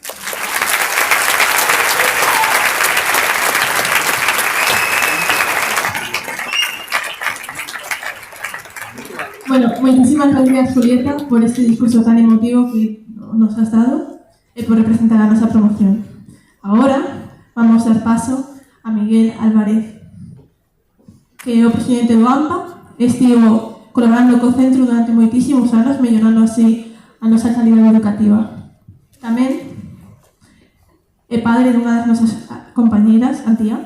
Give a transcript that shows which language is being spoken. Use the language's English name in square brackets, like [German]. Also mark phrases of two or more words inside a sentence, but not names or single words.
[Spanish] Bueno, muchísimas gracias, Julieta, por este discurso tan emotivo que nos has dado y por representar a nuestra promoción. Ahora vamos a dar paso a Miguel Álvarez, que [Galician] é o presidente do AMPA, estivo colaborando co centro durante moitísimos anos, mellorando así a nosa calidad educativa. Tamén é padre dunha das nosas compañeiras, Antía.